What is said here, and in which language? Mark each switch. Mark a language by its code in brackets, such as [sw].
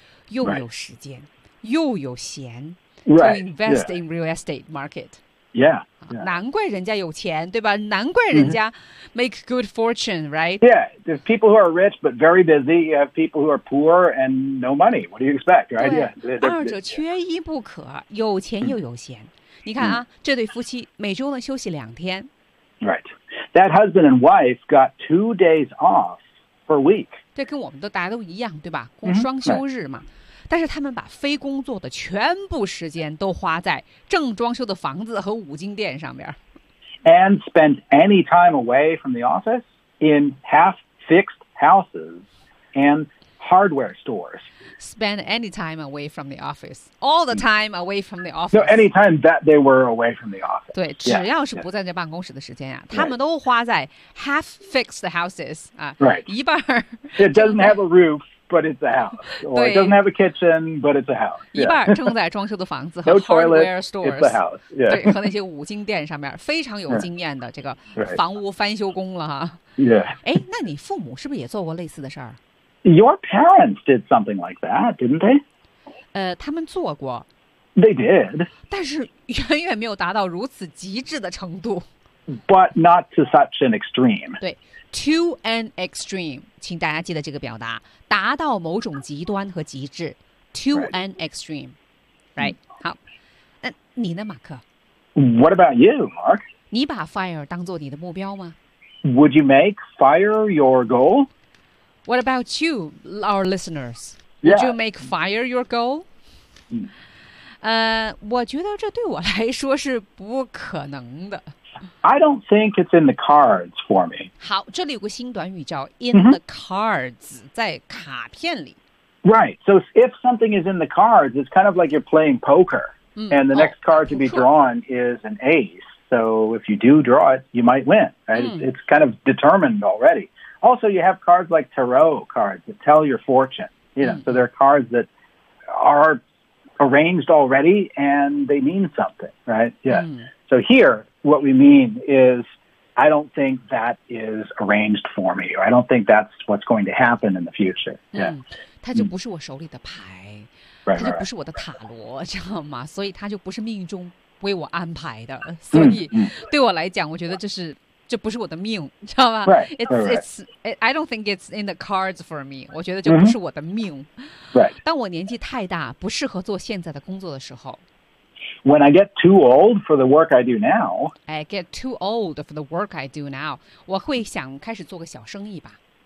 [zh] 又有时间又有闲 [en] to invest in real estate market. Yeah. [zh] 难怪人家有钱对吧难怪人家 [en] make good fortune, right? Yeah, there's people who are rich but very busy. You have people who are poor and no money. What do you expect, right? Yeah. [zh] 二者缺一不可有钱又有闲。你看啊这对夫妻每周呢休息两天。 [en] Right. That husband and wife got 2 days off per week. [zh] 这跟我们都大家都一样对吧工双休日嘛。但是他们把非工作的全部时间都花在正装修的房子和五金店上面。 [en] And spent any time away from the office in half-fixed houses and hardware stores. Spend any time away from the office. All the time away from the office. No, any time that they were away from the office. [zh] 对，只要是不在这办公室的时间啊，他们都花在 [en] half-fixed houses. Right. [zh] 一半。 [en] It doesn't have a roof. But it's a house. Or it doesn't have a kitchen, but it's a house. [zh] 一半正在装修的房子和 [en] hardware stores. It's a house. Yeah. [zh] 对，和那些五金店上面非常有经验的这个房屋翻修工了哈。 [en] Yeah. [zh] 哎，那你父母是不是也做过类似的事儿 [en] ？Your parents did something like that, didn't they? [zh] 他们做过。 [en] They did. [zh] 但是远远没有达到如此极致的程度。 [en] But not to such an extreme. [zh] 对。 [en] To an extreme, [zh] 请大家记得这个表达，达到某种极端和极致。 [en] To an extreme, right? [zh] 好，那你呢，马克 [en] ？What about you, Mark? [zh] 你把 fire 当做你的目标吗 [en] ？Would you make fire your goal? What about you, our listeners? Would yeah. you make fire your goal? [zh] 我觉得这对我来说是不可能的。 [en] I don't think it's in the cards for me. [zh] 好，这里有个新短语叫 [en] in the cards, [zh] 在卡片里。 [en] Right, so if something is in the cards, it's kind of like you're playing poker, and the next card to be drawn is an ace. So if you do draw it, you might win. Right? It's kind of determined already. Also, you have cards like tarot cards that tell your fortune. You know, so there are cards that are arranged already, and they mean something, right? Yeah. So here... What we mean is, I don't think that is arranged for me, or I don't think that's what's going to happen in the future. Yeah, [zh] 它就不是我手里的牌，它就不是我的塔罗，知道吗？所以它就不是命中为我安排的。所以对我来讲，我觉得这不是我的命，知道吗 [en] ？It's I don't think it's in the cards for me. [zh] 我觉得就不是我的命。 [en] Right. [zh] 当我年纪太大，不适合做现在的工作的时候。 [en] When I get too old for the work I do now, I get too old for the work I do now. [zh] 我会想开始做个小生意吧。